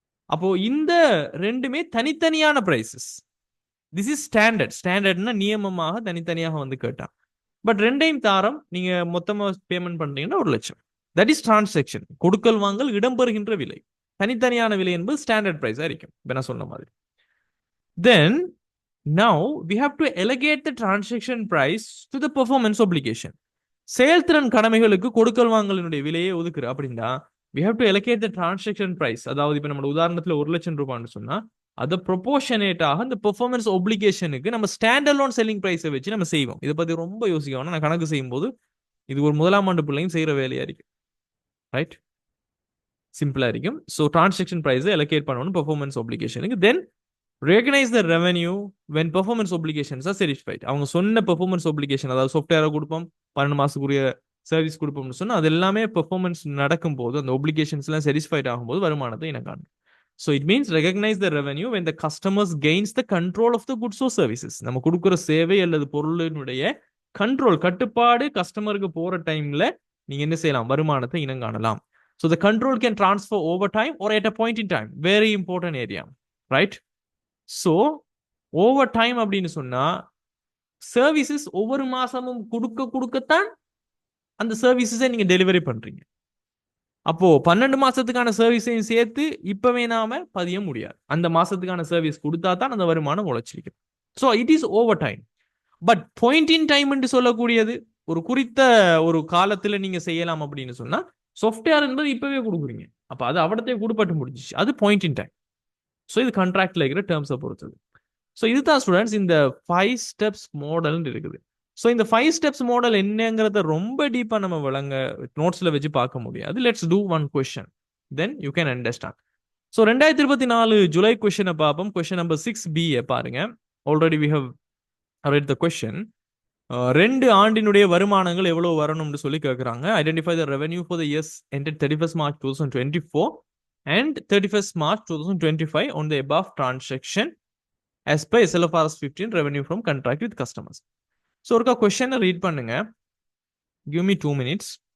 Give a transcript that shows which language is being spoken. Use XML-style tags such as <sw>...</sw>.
<ta>அப்போ இந்த ரெண்டுமே தனித்தனியான பிரைசஸ்.</ta> <en>This is standard.</en> <ta>ஸ்டாண்டர்ட்னா நியமமாக தனித்தனியாக வந்து கேட்டான். பட் ரெண்டையும் தாரம் நீங்க மொத்தமா பேமெண்ட் பண்றீங்கன்னா 1,00,000.</ta> <en>That is transaction.</en> <ta>கொடுக்கல் வாங்கல் இடம்பெறுகின்ற விலை. தனித்தனியான விலை என்பது ஸ்டாண்டர்ட் பிரைஸா இருக்கும், இப்ப நான் சொன்ன மாதிரி.</ta> <en>Then now we have to allocate the transaction price to the performance obligation.</en> <ta>செயல்திறன் கடமைகளுக்கு கொடுக்கல் வாங்கலினுடைய விலையை ஒதுக்குற அப்படின்னா</ta> <en>we have to allocate the transaction price.</en> <ta>அதாவது இப்ப நம்ம உதாரணத்துல 1,00,000 ரூபான்னு சொன்னா அதை ப்ரொபோர்ஷனேட்டாக இந்த பெர்ஃபார்மன்ஸ் ஒப்ளிகேஷனுக்கு நம்ம ஸ்டாண்ட் அலோன் செல்லிங் பிரைஸை வச்சு நம்ம செய்வோம். இதை பத்தி ரொம்ப யோசிக்கணும். நான் கணக்கு செய்யும் போது இது ஒரு முதலாம் ஆண்டு பிள்ளையும் செய்யற வேலையா இருக்கு. ரைட், சிம்பிளா இருக்கும். ஸோ டிரான்சாக்ஷன் பிரைஸை அலோகேட் பண்ணணும் performance ஒப்ளிகேஷனுக்கு.</ta> <en>Then recognize the revenue when performance obligations are satisfied.</en> <ta>அவங்க சொன்ன பெர்ஃபார்மன்ஸ் ஒப்ளிகேஷன், அதாவது சாஃப்ட்வேரை கொடுப்போம், 12 மாசத்துக்குரிய சர்வீஸ் கொடுப்போம்னு சொன்னா அது எல்லாமே பெர்ஃபார்மன்ஸ் நடக்கும் போது, அந்த ஒப்ளிகேஷன்ஸ் எல்லாம் சாட்டிஸ்ஃபைட் ஆகும்போது வருமானத்தை இனங்காணும்.</ta> <en>So it means recognise the revenue when the customers gains the control of the goods or services.</en> <ta>நம்ம கொடுக்குற சேவை அல்லது பொருளினுடைய கண்ட்ரோல், கட்டுப்பாடு கஸ்டமருக்கு போற டைம்ல நீங்க என்ன செய்யலாம்? வருமானத்தை இனங்காணலாம்.</ta> <en>So the control can transfer over time or at a point in time. Very important area, right?</en> <ta>So over time அப்படின்னு சொன்னா சர்வீசஸ் ஒவ்வொரு மாசமும் கொடுக்கத்தான் அந்த சர்வீசஸை நீங்க டெலிவரி பண்றீங்க. அப்போ 12 மாசத்துக்கான சர்வீஸையும் சேர்த்து இப்பவே நாம பதிய முடியாது. அந்த மாசத்துக்கான சர்வீஸ் கொடுத்தா தான் அந்த வருமானம் உழைச்சிருக்கு.</ta> <en>So it is over time.</en> <ta>But point in time என்று சொல்லக்கூடியது ஒரு குறித்த ஒரு காலத்துல நீங்க செய்யலாம் அப்படின்னு சொன்னா சாஃப்ட்வேர் என்பது இப்பவே கொடுக்குறீங்க. அப்ப அது அவடத்தையே கொடுப்பட்டு முடிஞ்சிச்சு, அது பாயிண்ட் இன் டைம். ஸோ இது கான்ட்ராக்ட்ல இருக்கிற டேர்ம்ஸை பொறுத்தது. ஸோ இதுதான் ஸ்டூடெண்ட்ஸ் இந்த 5 ஸ்டெப்ஸ் மாடல்னு இருக்குது. ஸோ இந்த 5 ஸ்டெப்ஸ் மாடல் என்னங்கிறத ரொம்ப டீப்பா நம்ம விளங்க நோட்ஸ்ல வச்சு பார்க்க முடியாது.</ta> <en>Let's do one question, then you can understand.</en> <ta>So 2024 July கொஸ்டினை பார்ப்போம்.</ta> <en>Question number 6B பாருங்க. Already we have read the question.</en> <ta>2 ஆண்டினுடைய வருமானங்கள் எவ்வளவு வரணும்னு சொல்லி கேட்குறாங்க.</ta> <en>Identify the revenue for the years ended 31st March 2024 and 31st March 2025 on the above transaction as per SLFRS 15 revenue from contract with customers. So ஒருக்கா கொஸ்டினை read பண்ணுங்க. Give me 2 minutes.</en>